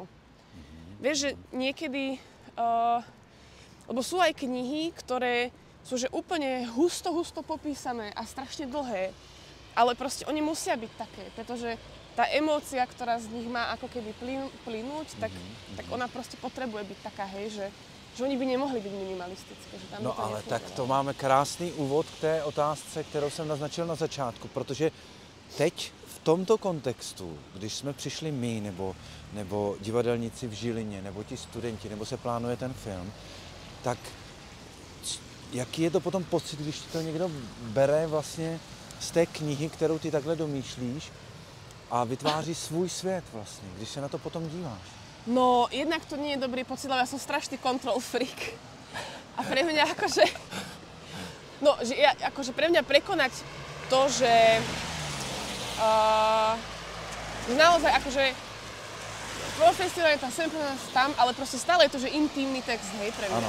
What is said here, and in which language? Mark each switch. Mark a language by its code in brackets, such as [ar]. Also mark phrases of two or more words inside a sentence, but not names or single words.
[sk] Vieš, že niekedy, lebo sú aj knihy, ktoré sú že úplne husto popísané a strašne dlhé, ale proste oni musia byť také, pretože tá emócia, ktorá z nich má ako keby plynúť, tak ona proste potrebuje byť taká, hej, že oni by nemohli byť minimalistické. Že tam no [cs] ale tak to máme krásný úvod k té otázce, kterou jsem naznačil na začátku, protože teď v tomto kontextu, když jsme přišli my, nebo divadelníci v Žilině, nebo ti studenti, nebo se plánuje ten film, tak jaký je to potom pocit, když ti to někdo bere vlastně z té knihy, kterou ty takhle domýšlíš a vytváří svůj svět vlastně, když se na to potom díváš? [sk] No, jednak to nie je dobrý pocit, lebo ja som strašný [en] control freak. [sk] A pre mňa akože... No, že ja, akože pre mňa prekonať to, že... naozaj akože... Profesionálita sem tam, ale proste stále je to, že intímny text, hej, pre mňa.